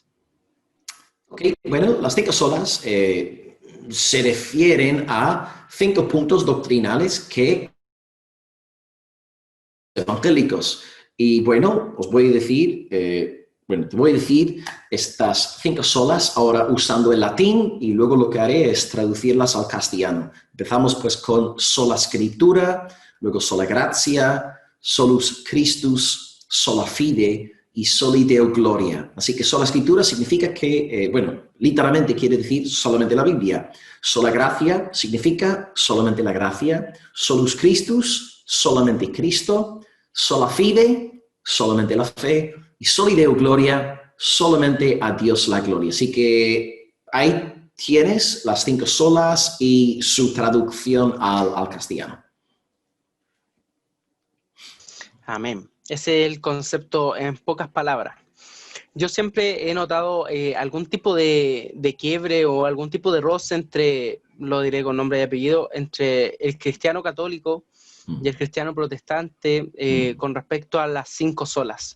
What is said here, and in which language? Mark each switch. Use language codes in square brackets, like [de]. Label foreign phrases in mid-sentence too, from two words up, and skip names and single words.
[es] Ok, bueno, las 5 solas se refieren a 5 puntos doctrinales que evangélicos. Y bueno, os voy a decir, te voy a decir estas 5 solas ahora usando el latín y luego lo que haré es traducirlas al castellano. Empezamos pues con [la] sola scriptura, luego sola gratia, solus Christus, sola fide y soli Deo gloria. [es] Así que sola escritura significa que, literalmente quiere decir solamente la Biblia. Sola gracia significa solamente la gracia. [la] Solus Christus, [es] solamente Cristo. [la] Sola fide, [es] solamente la fe. [la] Y soli Deo gloria, [es] solamente a Dios la gloria. Así que ahí tienes las 5 solas y su traducción al castellano. Amén. Ese es el concepto en pocas palabras. Yo siempre he notado algún tipo de quiebre o algún tipo de roce entre, lo diré con nombre y apellido, entre el cristiano católico y el cristiano protestante con respecto a las 5 solas.